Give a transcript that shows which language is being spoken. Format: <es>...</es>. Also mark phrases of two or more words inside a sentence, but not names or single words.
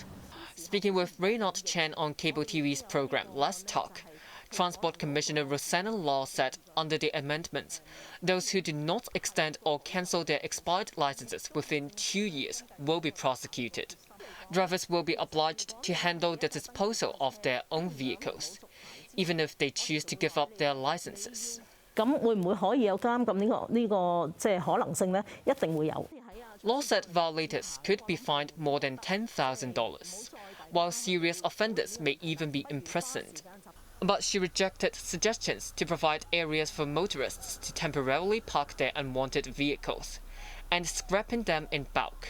<en>Speaking with Reynald Chen on cable TV's program Let's Talk, Transport Commissioner Rosanna Law said under the amendments, those who do not extend or cancel their expired licenses within 2 years will be prosecuted. Drivers will be obliged to handle the disposal of their own vehicles, even if they choose to give up their licenses.</en> <yue>咁會唔會可以有監禁呢個即係可能性呢？一定會有。</yue> <en>Law said violators could be fined more than $10,000, while serious offenders may even be imprisoned. But she rejected suggestions to provide areas for motorists to temporarily park their unwanted vehicles and scrapping them in bulk.</en>